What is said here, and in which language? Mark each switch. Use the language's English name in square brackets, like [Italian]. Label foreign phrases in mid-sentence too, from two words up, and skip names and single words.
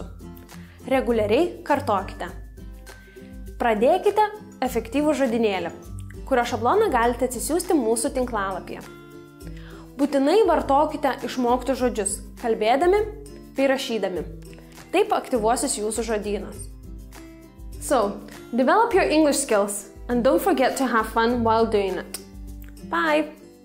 [Lithuanian] Reguliariai kartokite. Pradėkite efektyvų žodynėlį, kurio šabloną galite atsisiųsti mūsų tinklalapyje. Būtinai vartokite išmokti žodžius, kalbėdami bei rašydami. Taip aktyvuosis jūsų žodynas. [English] So, develop your English skills and don't forget to have fun while doing it. Bye!